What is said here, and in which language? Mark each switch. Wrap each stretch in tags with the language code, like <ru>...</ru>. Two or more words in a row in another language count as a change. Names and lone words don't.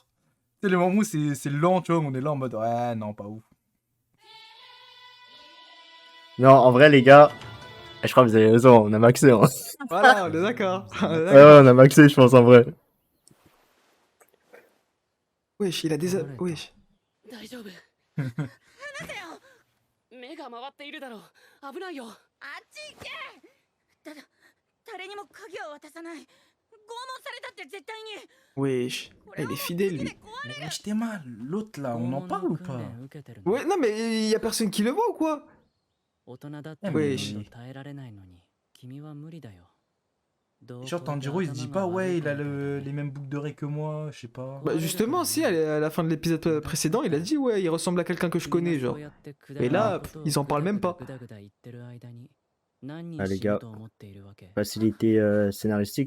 <fr>Tu sais, les moments où c'est lent, tu vois, on est là en mode, ouais, non, pas ouf. Non, en vrai, les gars, je crois que vous avez raison. On a maxé. Hein. Voilà, on est d'accord. On est Ouais, d'accord. on a maxé, je pense, en vrai. Wesh, il a des... Wesh.</fr> <ja>大丈夫離せよ目が回っているだろう危ないよあっち行け誰にも鍵は渡さない拷問されたって絶対に</ja> <fr>Wesh. Ah, il est fidèle, lui. Mais j'étais mal. L'autre, là, on en parle ou pas? Ouais, non, mais y a personne qui le voit ou quoi?</fr> <ja>大人だってえもう耐えられないのに君は無理だよ</ja> <fr>Genre, Tanjiro, il se dit pas, ouais, il a les mêmes boucles d'oreilles que moi, je sais pas. Bah, justement, si, à la fin de l'épisode précédent, il a dit, ouais, il ressemble à quelqu'un que je connais, genre. Et là, ils en parlent même pas. Ah, les gars. Facilité scénaristique.</fr>